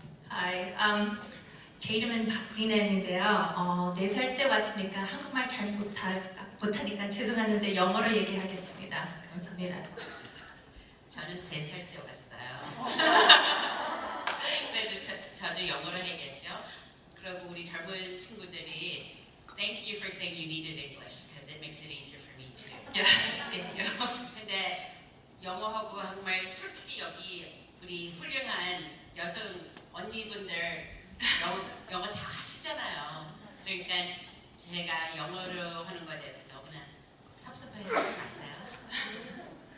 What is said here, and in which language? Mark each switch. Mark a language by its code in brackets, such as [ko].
[en] Hi, [ko] 제 이름은 박리나인데요. 4살 때 왔으니까 한국말 잘 못하니까 죄송하는데 영어로 얘기하겠습니다. 감사합니다. 저는 3살 때 왔어요. 그래도 저도 영어로 해야겠죠. 그리고 우리 젊은 친구들이 [en] Thank you for saying you needed English because it makes it easier for me too. Yes, thank you. [ko] 근데 영어하고 한국말 솔직히 여기 우리 훌륭한 여성 언니분들 영어 다 하시잖아요. 그러니까 제가 영어로 하는 거에 대해서 너무나 섭섭해하지 마세요.